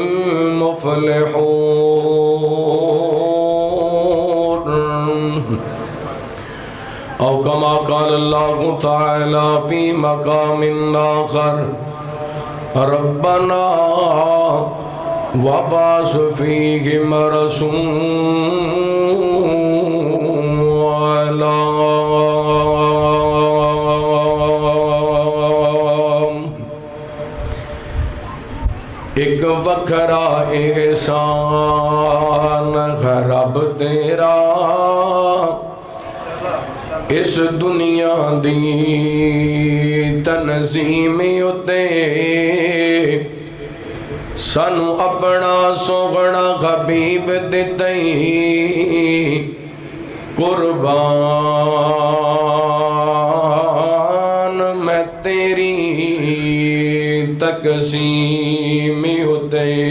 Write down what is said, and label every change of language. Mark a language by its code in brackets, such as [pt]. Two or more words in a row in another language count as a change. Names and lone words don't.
[ar] المفلحون أو كما قال الله تعالى في مقام آخر ربنا وبعث فيهم رسولا [pa] اک وکھرا احسان ہے رب تیرا اس دنیا دی تنظیم اتے سانوں اپنا سوہنا حبیب دتئی قربان میں تیری تقسیم اتے